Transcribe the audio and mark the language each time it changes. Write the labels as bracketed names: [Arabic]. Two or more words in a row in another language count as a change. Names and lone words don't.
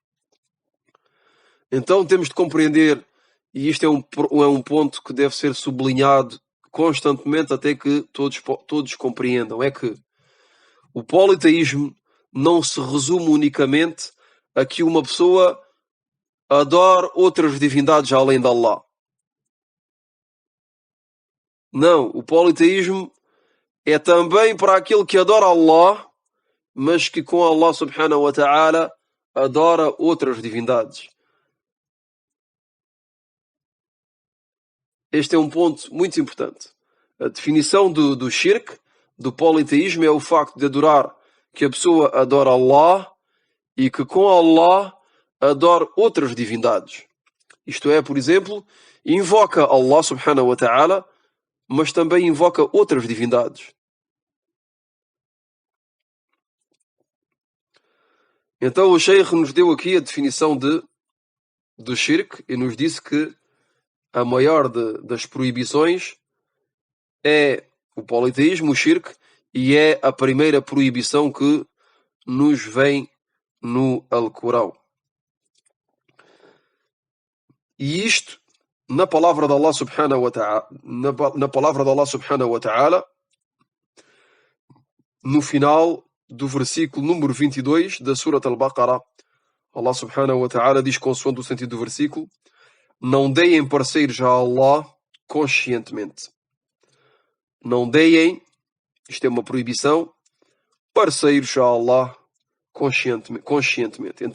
[Portuguese] Então temos de compreender, e isto é um ponto que deve ser sublinhado constantemente até que todos compreendam, é que o politeísmo não se resume unicamente a que uma pessoa adore outras divindades além de Allah. Não, o politeísmo é também para aquele que adora Allah, mas que com Allah [Arabic] سبحانه وتعالى [Portuguese] adora outras divindades. Este é um ponto muito importante. A definição do shirk, do politeísmo, é o facto de adorar, que a pessoa adora Allah e que com Allah adora outras divindades. Isto é, por exemplo, invoca Allah [Arabic] سبحانه وتعالى, [Portuguese] mas também invoca outras divindades. Então o Sheikh nos deu aqui a definição do shirk e nos disse que a maior das proibições é o politeísmo, o shirk, e é a primeira proibição que nos vem no Alcorão. E isto, na palavra de Allah [Arabic] سبحانه وتعالى, [Portuguese] na palavra de Allah [Arabic] سبحانه وتعالى, [Portuguese] no final do versículo número 22 da Surat Al-Baqarah, Allah [Arabic] سبحانه وتعالى [Portuguese] diz, consoante o sentido do versículo: não deem parceiros a Allah conscientemente. Não deem, isto é uma proibição, parceiros a Allah conscientemente.